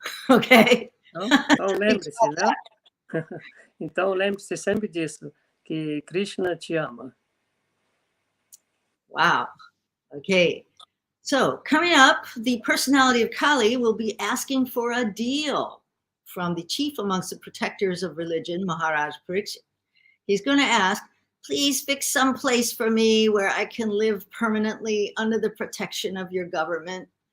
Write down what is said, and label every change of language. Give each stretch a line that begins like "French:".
English: Okay?
Portuguese: Então lembre-se, né? Então lembre-se sempre disso, que Krishna te ama.
English: Wow. Okay. So coming up, the personality of Kali will be asking for a deal from the chief amongst the protectors of religion, Mahārāja Parīkṣit. He's going to ask, please fix some place for me where I can live permanently under the protection of your government.